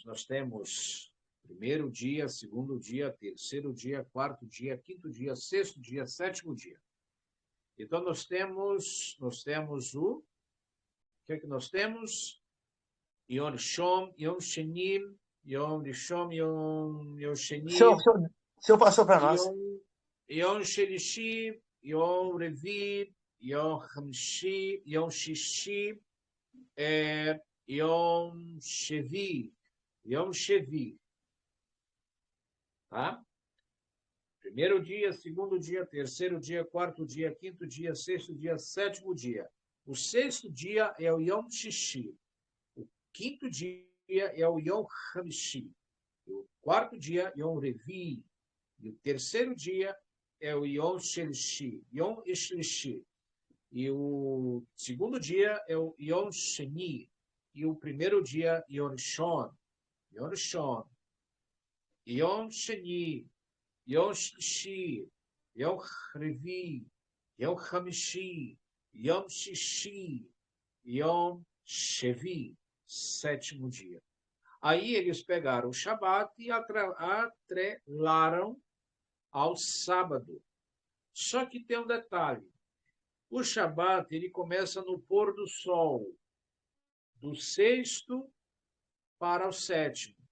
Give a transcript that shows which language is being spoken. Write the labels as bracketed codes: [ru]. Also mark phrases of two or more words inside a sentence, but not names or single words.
[pt] Nós temos primeiro dia, segundo dia, terceiro dia, quarto dia, quinto dia, sexto dia, sétimo dia. Então, nós temos o que é que nós temos? [he] יום ראשון, יום שני, יום ראשון, יום שני, [pt] O senhor passou para nós. [he] יום שלישי, יום רביעי, יום חמישי, יום שישי, יום שביעי. יום שביעי. [pt] Tá? Primeiro dia, segundo dia, terceiro dia, quarto dia, quinto dia, sexto dia, sétimo dia. O sexto dia é o [he] יום שישי. [pt] O quinto dia é o [he] יום חמישי. [pt] O quarto dia, [he] יום רביעי. [pt] E o terceiro dia é o [he] יום שלישי. יום שלישי. [pt] E o segundo dia é o [he] יום שני. [pt] E o primeiro dia, [he] יום ראשון. יום ראשון. יום שני. יום שלישי. יום רביעי. יום חמישי. יום שישי. יום שביעי. [pt] Sétimo dia. Aí eles pegaram o Shabat e atrelaram ao sábado. Só que tem um detalhe. O Shabat, ele começa no pôr do sol, do sexto para o sétimo.